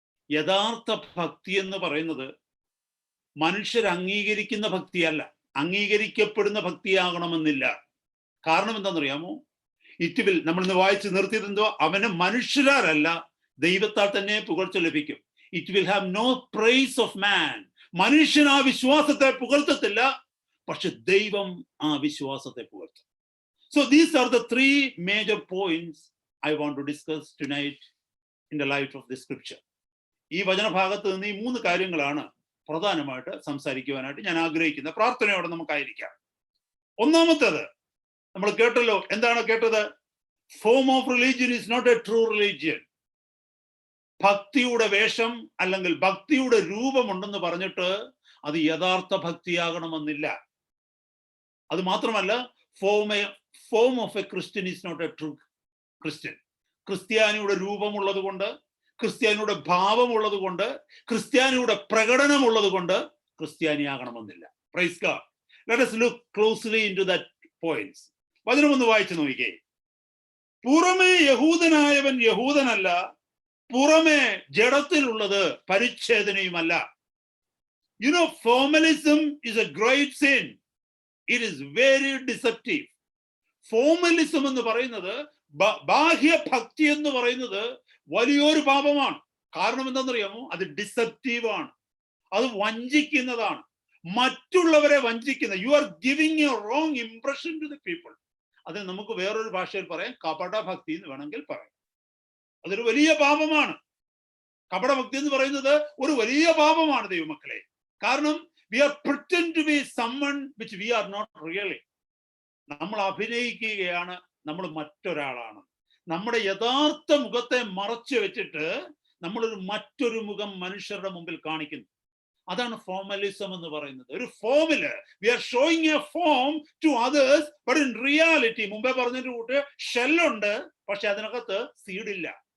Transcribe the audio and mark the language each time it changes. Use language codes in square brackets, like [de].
[ml] യഥാർത്ഥ ഭക്തി എന്ന് പറയുന്നത് മനുഷ്യർ അംഗീകരിക്കുന്ന ഭക്തിയല്ല, അംഗീകരിക്കപ്പെടുന്ന ഭക്തിയാകണമെന്നില്ല. കാരണം എന്താണെന്നറിയാമോ? [en] it will, [ml] നമ്മൾ ഇന്ന് വായിച്ച് നിർത്തിയത് എന്തോ, അവന് മനുഷ്യരാലല്ല ദൈവത്താൽ തന്നെ പുകഴ്ച ലഭിക്കും. [en] It will have no praise of man. [ml] മനുഷ്യൻ ആ വിശ്വാസത്തെ പുകഴ്ത്തത്തില്ല, പക്ഷെ ദൈവം ആ വിശ്വാസത്തെ പുകഴ്ത്തും. [en] So these are the 3 major points I want to discuss tonight in the light of the scripture. [ml] ഈ വചനഭാഗത്ത് നിന്ന് ഈ 3 കാര്യങ്ങളാണ് പ്രധാനമായിട്ട് സംസാരിക്കുവാനായിട്ട് ഞാൻ ആഗ്രഹിക്കുന്ന പ്രാർത്ഥനയോടെ നമുക്കായിരിക്കാം. ഒന്നാമത്തേത് നമ്മൾ കേട്ടല്ലോ. എന്താണ് കേട്ടത്? [en] Form of religion is not a true religion. [ml] ഭക്തിയുടെ വേഷം അല്ലെങ്കിൽ ഭക്തിയുടെ രൂപമുണ്ടെന്ന് പറഞ്ഞിട്ട് അത് യഥാർത്ഥ ഭക്തിയാകണമെന്നില്ല. അത് മാത്രമല്ല, [en] Form of a Christian is not a true Christian. [ml] ക്രിസ്ത്യാനിയുടെ രൂപമുള്ളത് കൊണ്ട്, ക്രിസ്ത്യാനിയുടെ ഭാവമുള്ളത് കൊണ്ട്, ക്രിസ്ത്യാനിയുടെ പ്രകടനമുള്ളത് കൊണ്ട് ക്രിസ്ത്യാനിയാകണമെന്നില്ല. [en] Praise God. Let us look closely into that points. [ml] വചനം ഒന്ന് വായിച്ചു നോക്കിക്കേ. പുറമേ യഹൂദനായവൻ യഹൂദനല്ല, പുറമേ ജഡത്തിലുള്ളത് പരിച്ഛേദനയുമല്ല. [en] You know, formalism is a great sin. It is very deceptive. [ml] Formalism എന്ന് പറയുന്നത്, ബാഹ്യഭക്തി എന്ന് പറയുന്നത് വലിയൊരു പാപമാണ്. കാരണം എന്താണെന്നറിയാമോ? അത് ഡിസെപ്റ്റീവാണ്, അത് വഞ്ചിക്കുന്നതാണ്, മറ്റുള്ളവരെ വഞ്ചിക്കുന്ന. [en] You are giving a wrong impression to the people. [ml] അത് നമുക്ക് വേറൊരു ഭാഷയിൽ പറയാം, കപടഭക്തി എന്ന് വേണമെങ്കിൽ പറയാം. അതൊരു വലിയ പാപമാണ്. കപടഭക്തി എന്ന് പറയുന്നത് ഒരു വലിയ പാപമാണ് ദൈവമക്കളെ. കാരണം [en] we are pretend to be someone which we are not really. [ml] നമ്മൾ അഭിനയിക്കുകയാണ് നമ്മൾ മറ്റൊരാളാണ്. നമ്മുടെ യഥാർത്ഥ മുഖത്തെ മറച്ചു വെച്ചിട്ട് നമ്മളൊരു മറ്റൊരു മുഖം മനുഷ്യരുടെ മുമ്പിൽ കാണിക്കുന്നു. അതാണ് ഫോർമലിസം എന്ന് പറയുന്നത്. ഒരു ഫോമില് [en] we are showing a form to others, but in reality [ml] മുമ്പേ പറഞ്ഞതിന്റെ കൂട്ട് ഷെല്ലുണ്ട്, പക്ഷെ അതിനകത്ത് സീഡില്ല.